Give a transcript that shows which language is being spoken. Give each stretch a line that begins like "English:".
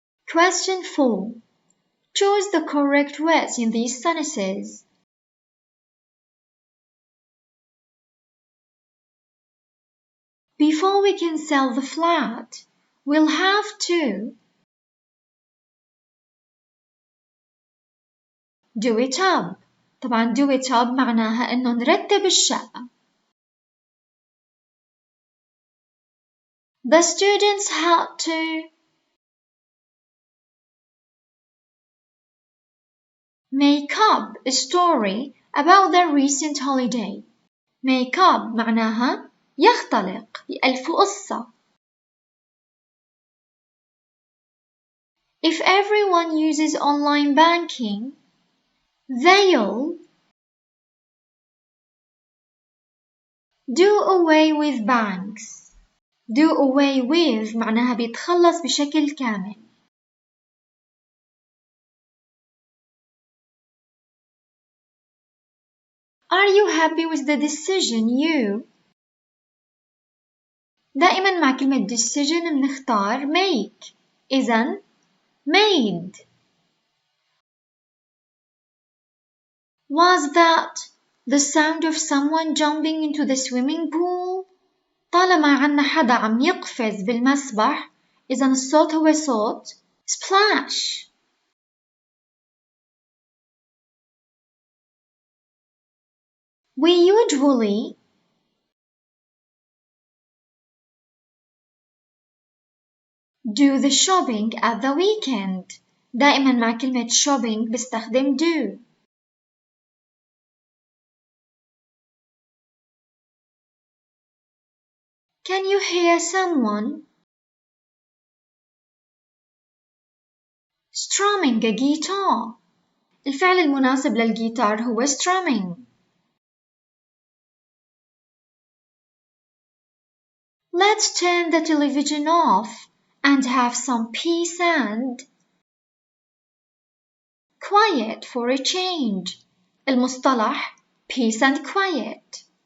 English: Question 4. Choose the correct words in these sentences. Before we can sell the flat, we'll have to do it up.
Arabic: طبعا do it up معناها إنه نرتب الشقة.
English: The students had to make up a story about their recent holiday.
Arabic: Make up معناها يختلق، يألف قصة.
English: If everyone uses online banking, they'll do away with banks.
Arabic: Do away with معناها بيتخلص بشكل كامل.
English: Are you happy with the decision you?
Arabic: دائما مع كلمة decision بنختار make. إذن made.
English: Was that the sound of someone jumping into the swimming pool?
Arabic: طالما عنا حدا عم يقفز بالمسبح إذن الصوت هو صوت splash.
English: We usually Do the shopping at the weekend.
Arabic: دائما مع كلمة shopping بستخدم do.
English: Can you hear someone strumming a guitar?
Arabic: الفعل المناسب للجيتار هو strumming.
English: Let's turn the television off and have some peace and quiet for a change.
Arabic: المصطلح peace and quiet.